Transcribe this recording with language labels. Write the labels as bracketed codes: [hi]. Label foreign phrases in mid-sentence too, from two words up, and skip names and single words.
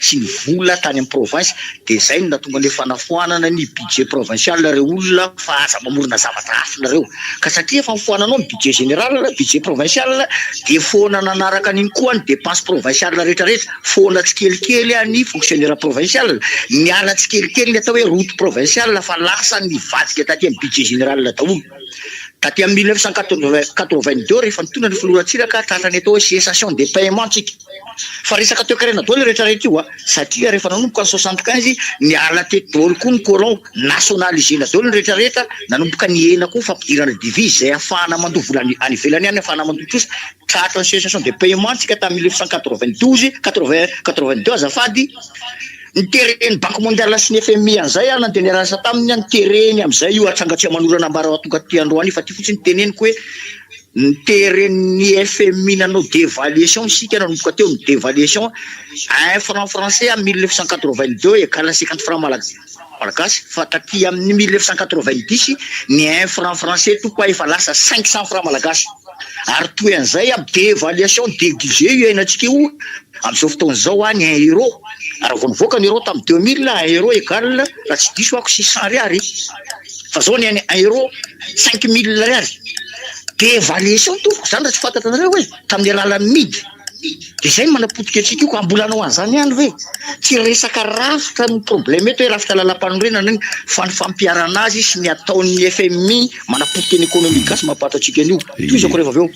[mg] ny vola tany amin'ny province dia zay no natonga le fanafoanana ny [fr] budget provincial [mg] reo olona fa aza mamorona zavatra hafa nareo ka satria fa mifoananao ny [fr] budget général budget provincial [mg] dia foana nanaraka an'iny koa ny [fr] dépense provincial [mg] rehetrarehetra foana tsikelikely ny [fr] fonctionnaire provincial [mg] ny ala tsikelikely ny atao hoe [fr] route provincial [mg] fa lasa ny vadika taty amin'ny [fr] budget général [mg] daholo. Taty amin'ny 1982 rehefa nitondra ny filoratsiraka tratrany atao hoe [fr] cessation des paiements [mg] tsika fa resaka teo karena daholo rehetrarehetra io satria rehefa nanomboka ny 75 ny ala teto daholo koa ny colon nationalisena daholo ny rehetrarehetra nanomboka ny ena koa fampidirana devise zay ahafahana mandoa vola any ivelany any ahafahana mandoa kosa tratra ny [fr] cessation des paiements [mg] tsika tamin'ny 1992 azafady nitereny [fr] banque mondiale [mg] sy ny FMI an'izay nandeha niarasa taminy nitereny amin'izay io atrangatsia manorana ambara tonga ty androany fa ty fotsiny teneniko hoe niteren'ny FMI nanao dévaluation sika nanomboka teo ny dévaluation 1 [fr] franc français en 1982 égale à 50 francs malagasy [mg] fa taty amin'ny 1990 ny 1 [fr] franc français [mg] tokoa efa lasa 500 [fr] francs malagasy [mg] ary toy an'izay dévaluation négligé io hainantsika io amin'izao fotoana zao ny 1 euro ary vao nivoaka ny euro tamin'ny 2000 1 euro égale raha tsy diso ako 600 ariary fa zao ny 1 euro 5000 ariary dévaluation tompoko zany raha tsy fantatra anareo hoe tamin'ny alalan'ny midy dia zay manapotika antsika io ka ambolanao an'izany ihany hoe tsy resaka rafitra ny problème eto hoe rafitra lalam-panorenana iny fa ny fampiarana azy sy ny ataon'ny FMI manapotika ny économique sy mampatantsika an'io toy izako rehefa avy eo